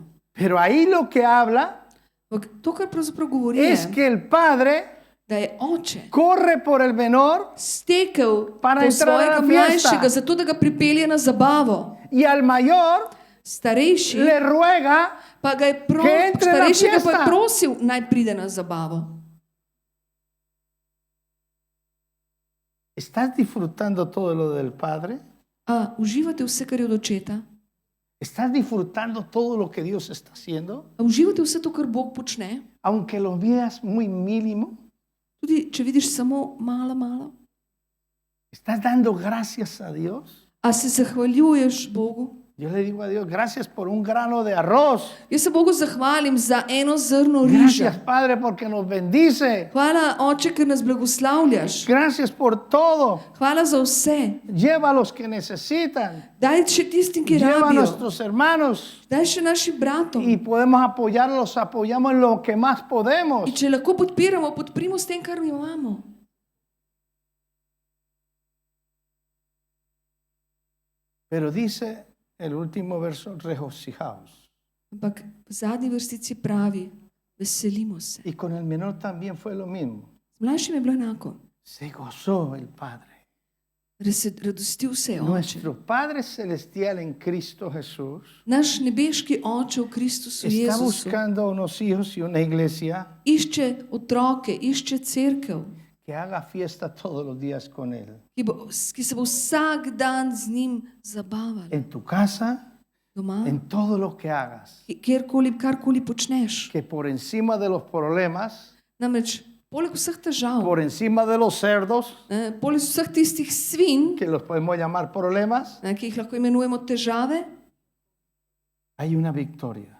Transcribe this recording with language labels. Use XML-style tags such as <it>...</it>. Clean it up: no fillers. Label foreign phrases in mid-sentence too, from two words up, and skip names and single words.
<es>Pero ahí lo que habla</es> <sl>Ampak to, kar pravzaprav govori,</sl> <es>es</es> <sl>je,</sl> <es>que el padre</es> <sl>da je oče</sl> <es>corre por el menor</es> <sl>stekel</sl> <es>Para</es> <sl>po</sl> <es>entrar a</es> <sl>svojega</sl> <es>la fiesta.</es> <sl>mlajšega, zato da ga pripelje na zabavo.</sl> <es>y al mayor</es> <sl>Starejši</sl> <es>le ruega</es> <sl>pa ga je</sl> <es>que entre na</es> <sl>starejšega pa je</sl> <es>fiesta.</es> <sl>prosil, naj pride na zabavo.</sl> <es>¿Estás disfrutando todo lo del Padre?</es> <sl>A uživate vse, kar je od očeta?</sl> <es>¿Estás disfrutando todo lo que Dios está haciendo?</es> <sl>A uživate vse to, kar Bog počne?</sl> <es>Aunque lo veas muy mínimo,</es> <sl>Tudi če vidiš samo malo.</sl> <es>¿estás dando gracias a Dios?</es> <sl>A se zahvaljuješ Bogu?</sl> <es>Yo le digo a Dios, gracias por un grano de arroz.</es> <sl>Jaz se Bogu zahvalim za eno zrno</sl> <es>Gracias,</es> <sl>riža.</sl> <es>Padre, porque nos bendice.</es> <sl>Hvala, Oče, ker nas blagoslavljaš.</sl> <es>Gracias por todo.</es> <sl>Hvala za vse.</sl> <es>Lleva a los que necesitan.</es> <sl>Daj še tistim, ki</sl> <es>Lleva a</es> <sl>rabijo.</sl> <es>nuestros hermanos.</es> <sl>Daj še našim bratom.</sl> <es>Y podemos apoyarlos, apoyamos en lo que más podemos.</es> <sl>In če lahko podpiramo, podprimo s tem, kar mi imamo.</sl> <es>Pero dice el último verso, regocijaos.</es> <sl>Ampak v zadnji vrstici pravi, veselimo se.</sl> <es>Y con el menor también fue lo mismo.</es> <sl>Z mlajšim je bilo enako.</sl> <es>Se gozó el Padre.</es> <sl>Radostil se je Oče.</sl> <es>Nuestro Padre Celestial en Cristo Jesús</es> <sl>Naš nebeški Oče v Kristusu</sl> <es>está</es> <sl>Jezusu</sl> <es>buscando unos hijos y una iglesia</es> <sl>išče otroke, išče cerkev,</sl> <es>que haga fiesta todos los días con Él.</es> <sl>ki se bo vsak dan z njim zabavala.</sl> <es>En tu casa,</es> <sl>Doma,</sl> <es>en todo lo que hagas.</es> <sl>kjerkoli, karkoli počneš.</sl> <es>Que por encima de los problemas,</es> <sl>Namreč, poleg vseh težav,</sl> <es>por encima de los cerdos,</es> <sl>poleg vseh tistih svin,</sl> <es>que los podemos llamar problemas,</es> <sl>ki jih lahko imenujemo težave,</sl> <es>hay una victoria.</es>